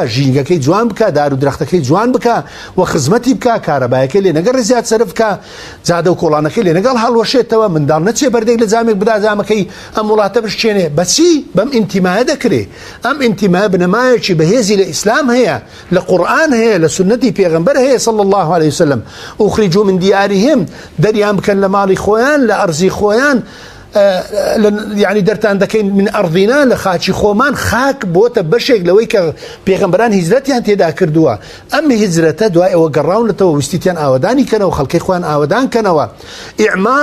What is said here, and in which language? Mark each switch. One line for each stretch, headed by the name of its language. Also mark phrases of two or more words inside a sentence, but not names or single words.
Central Kurdish: ژینگەکەی جوان بکە دار و درەختەکەی جوان بکە و خزمەتی بکە کارەبایەکەی لێ نەگەڕ زیاد سەرف بکە جادە و کۆڵانەکەی لێ نەگەڵ هەڵوەشێتەوە منداڵ نەچێ بەردێک لە جامێک بدا جامەکەی ئەم وڵاتە بشکێنێ بەچی بەم ئینتیمایە دەکرێ ئەم ئینتیمایە بنەمایەکی بەهێزی لە ئیسلام هەیە لە قورئان هەیە لە سنەتی پێغەمبەر هەیە
Arabic: صلی الله عليه وسلم أخرجوا من ديارهم
Central Kurdish: دەریان بکەن لە ماڵی خۆیان لە ئەرزی خۆیان يعني دەرتان دەکەین
Arabic: من ئەرضینا
Central Kurdish: لە خاچی خۆمان خاک بۆتە بەشێک لەوەی کە پێغەمبەران هیجرەتیان تێدا کردووە ئەم هیجرەتە دوای ئەوە گەڕاونەتەوە ویستیان ئاوەدانی کەنەوە خەڵکەی خۆیان ئاوەدان کەنەوە ئیعمار